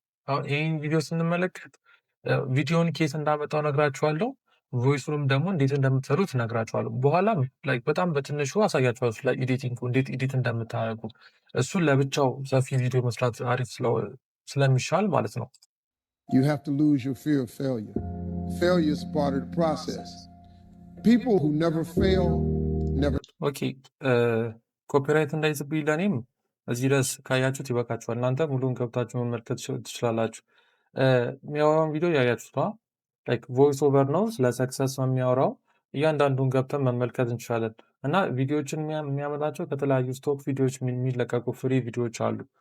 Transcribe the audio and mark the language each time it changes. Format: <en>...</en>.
<am>አሁን ይህን ቪዲዮ ስንመለከት ቪዲዮውን ኬት እንዳመጣው ነግራችኋለሁ። ቮይሱንም ደግሞ እንዴት እንደምትሰሩት ነግራችኋለሁ። በኋላም ላይክ በጣም በትንሹ አሳያችኋለሁ ስለ ኤዲቲንግ እንዴት ኤዲት እንደምታደርጉ። እሱን ለብቻው ሰፊ ቪዲዮ መስራት አሪፍ ስለሚሻል ማለት ነው።</am> <en>You have to lose your fear of failure. Failure is part of the process. People who never fail never.</en> <am>ኦኬ ኮፒራይት እንዳይዝብኝ ለእኔም እዚህ ድረስ ካያችሁት ይበቃችኋል። እናንተ ሙሉን ገብታችሁ መመልከት ትችላላችሁ። የሚያወራውን ቪዲዮ ያያችሁት ላይክ ቮይስ ኦቨር ነው፣ ስለ ሰክሰስ ነው የሚያወራው። እያንዳንዱን ገብተን መመልከት እንችላለን። እና ቪዲዮዎችን የሚያመጣቸው ከተለያዩ ስቶክ ቪዲዮዎች የሚለቀቁ ፍሪ ቪዲዮዎች አሉ፣</am>